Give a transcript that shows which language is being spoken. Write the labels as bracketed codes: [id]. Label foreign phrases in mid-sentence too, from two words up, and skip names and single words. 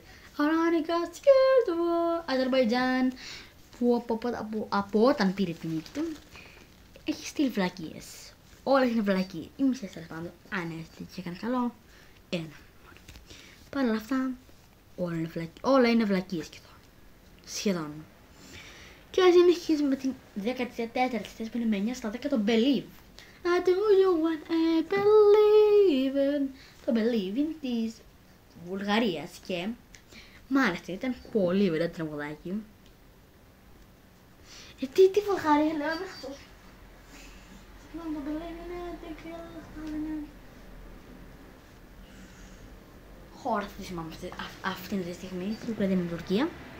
[el] Running Scared, Αζερμπαϊτζάν, που από όταν πήρε την νίκη του έχει στείλει βλακίες. Όλες είναι βλακίες. Οι μισές τέλος πάντων. Αν έτσι και έκανε καλό, ένα. Παρ' όλα αυτά, όλα είναι βλακίες σχεδόν. Και συνεχίζουμε με την 14η θέση που είναι με 9 στα 10 το Believe. [en] I do you want I believe in. [el] Το Believe in της Βουλγαρίας και μ' άρεσε, ήταν πολύ ωραίο τραγουδάκι. Τι Βουλγαρία λέω, είμαι χαζός. Το Believe in. Χώρα θα τη θυμάμαι αυτήν τη στιγμή, στην Ουκρανία με την Τουρκία.